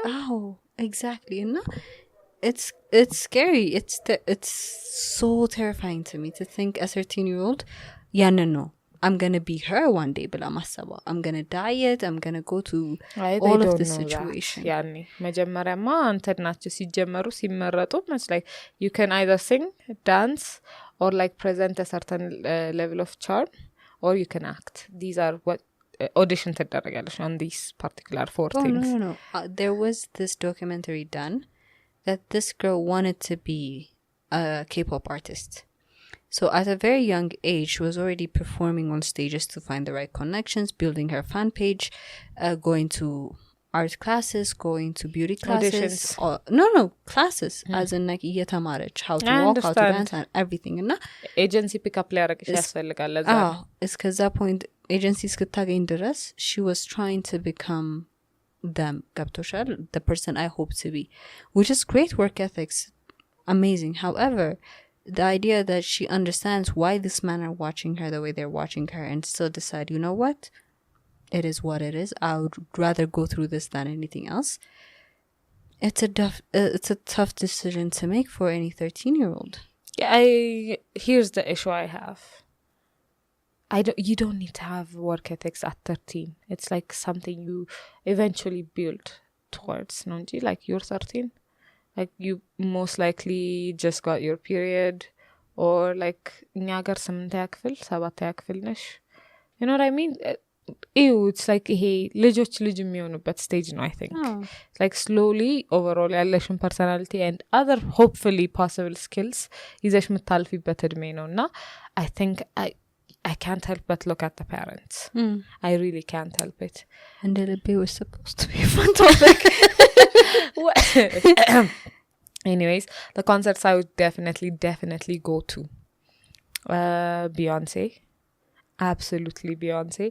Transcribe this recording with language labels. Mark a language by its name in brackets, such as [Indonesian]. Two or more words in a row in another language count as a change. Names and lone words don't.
[English] Oh, exactly. And it's scary. It's so terrifying to me to think a 13-year-old, no. I'm going to be her one day, but I'm going to diet. I'm going to go to all of this situation. Yani, [Amharic] መጀመሪያማ አንተናችሁ ሲጀመሩ ሲመረጡ [English] like you can either sing, dance, or like present a certain level of charm, or you can act. These are what audition ተደረጋለሽ on these particular 4 things. No. There was this documentary done that this girl wanted to be a K-pop artist. So at a very young age, she was already performing on stages to find the right connections, building her fan page, going to art classes, going to beauty classes. Auditions. Or, no, classes. As in like እየተማረች how to walk, how to dance and everything. [Amharic] እና [English] agency pickup [Amharic] ሊያደርግሽ ያስፈልጋል ለዛ [English] እስከዛ point [Amharic] ኤጀንሲ እስክታገኝ ድረስ [English] she was trying to become them ገብቶሻል the person I hope to be, which is great work ethics, amazing. However, the idea that she understands why this men are watching her the way they're watching her and still decide, you know what, it is what it is, I would rather go through this than anything else. It's a tough decision to make for any 13-year-old. Here's the issue I have. You don't need to have work ethics at 13. It's like something you eventually build towards, don't you? Like you're 13, like you most likely just got your period, or like [Amharic] እኛ ጋር 8ኛ ክፍል 7ኛ ክፍል ነሽ, [English] you know what I mean? It's like [Amharic] ይሄ ልጆች ልጅ የሚሆኑበት [English] stage ነው I think. Like slowly overall ያለሽን personality and other hopefully possible skills [Amharic] ይዘሽ የምታልፊበት እድሜ ነው እና [English] I think I can't help but look at the parents. I really can't help it. Endelebe was supposed to be a fun topic. Anyways, the concerts I would definitely go to. Beyonce. Absolutely Beyonce.